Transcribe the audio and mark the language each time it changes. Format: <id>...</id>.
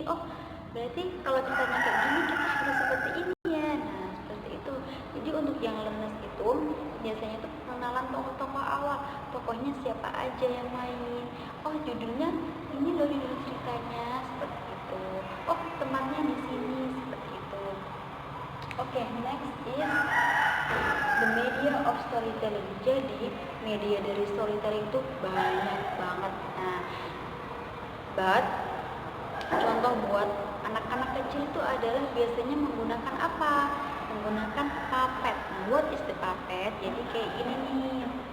<id>Oh, berarti kalau ceritanya kayak gini kita harus seperti ini ya. Nah, seperti itu. Jadi untuk yang learners itu biasanya itu pengenalan tokoh-tokoh awal, tokohnya siapa aja yang main, oh judulnya ini loh judul ceritanya, seperti itu. Oh, temannya di sini, seperti</id> <en>Oke, next is the media of storytelling.</en> <id>Jadi media dari storytelling itu banyak banget. Nah, but contoh buat anak-anak kecil itu adalah biasanya menggunakan apa? Menggunakan puppet. Nah,</id> <en>what is the puppet?</en> <id>Jadi kayak gini nih.</id>